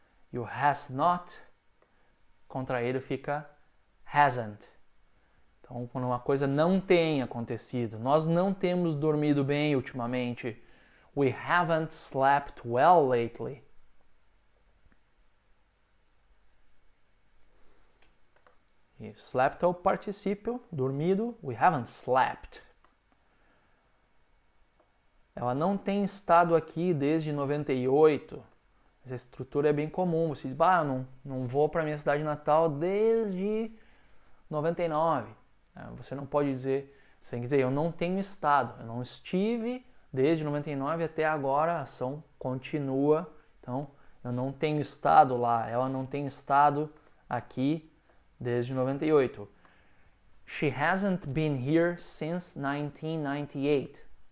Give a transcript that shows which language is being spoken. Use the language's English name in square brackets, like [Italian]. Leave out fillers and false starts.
[Portuguese] E o has not, contraído fica hasn't. Então, quando uma coisa não tem acontecido, nós não temos dormido bem ultimamente. [English] We haven't slept well lately. [Portuguese] E slept é o particípio, dormido. [English] We haven't slept. [Portuguese] Ela não tem estado aqui desde 98. Essa estrutura é bem comum. Você diz, eu não vou para minha cidade natal desde 99. Você não pode dizer, você tem que dizer, eu não tenho estado. Eu não estive desde 99 até agora, a ação continua. Então, eu não tenho estado lá. Ela não tem estado aqui desde 98. [English] She hasn't been here since 1998.